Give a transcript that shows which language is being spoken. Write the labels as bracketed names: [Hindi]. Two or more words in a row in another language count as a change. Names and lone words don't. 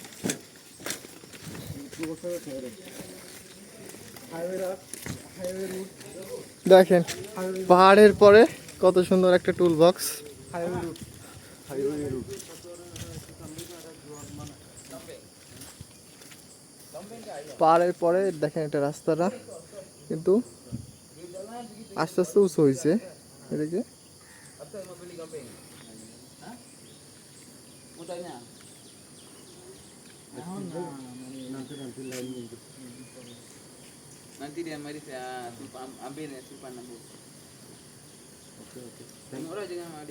[Bangla] দেখেন পাহাড়ের পরে কত সুন্দর একটা [English] tool box. [Bangla] পাহাড়ের পরে দেখেন এটা রাস্তাটা কিন্তু আস্তে আস্তে উঁচু হয়েছে। এদিকে [Malay] nanti dia mari saya ambil ya simpan nabung. Tengok lah jangan ada.